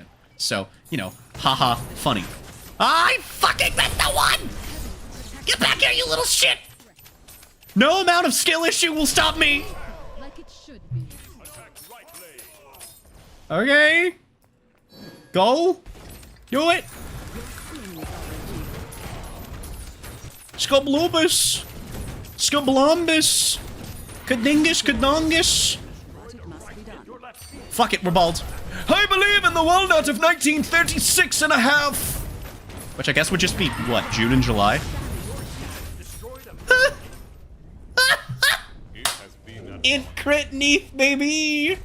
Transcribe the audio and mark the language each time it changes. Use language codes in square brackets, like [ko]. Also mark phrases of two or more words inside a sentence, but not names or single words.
[en] So, you know, haha, funny. I fucking missed the one! Get back here, you little shit! No amount of skill issue will stop me! Like it should be. Okay. Go. Do it. Skublubus. Skublumbus. Kadingus, kadongus. Fuck it, we're bald. I believe in the walnut of 1936 and a half. Which I guess would just be, what, June and July? In crit neath, baby.